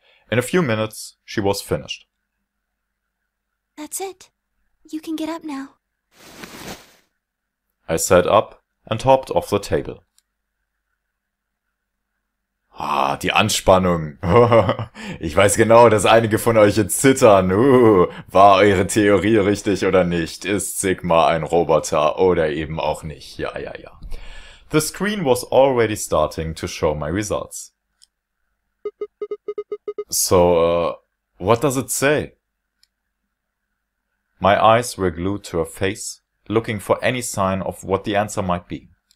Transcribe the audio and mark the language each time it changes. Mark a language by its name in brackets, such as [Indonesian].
[English] In a few minutes, she was finished. That's it. You can get up now. I sat up and hopped off the table. [German] Ah, die Anspannung. Ich weiß genau, dass einige von euch jetzt zittern. War eure Theorie richtig oder nicht? Ist Sigma ein Roboter oder eben auch nicht? Ja. [English] The screen was already starting to show my results. So, what does it say? My eyes were glued to her face, looking for any sign of what the answer might be.